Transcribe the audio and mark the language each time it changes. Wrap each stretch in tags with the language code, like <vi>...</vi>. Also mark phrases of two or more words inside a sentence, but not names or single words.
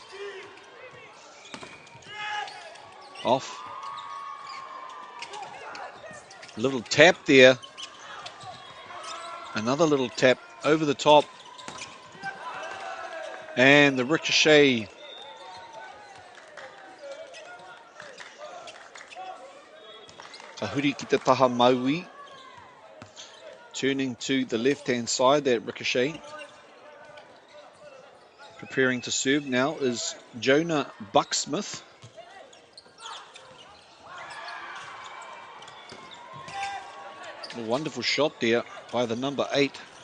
<en>Off. Little tap there. Another little tap over the top. And the ricochet.</en> <mi>Tahuri ki te taha maui.</mi> <en>Turning to the left-hand side, that ricochet. Preparing to serve now is Jonah Bucksmith. A wonderful shot there by the number 8.</en>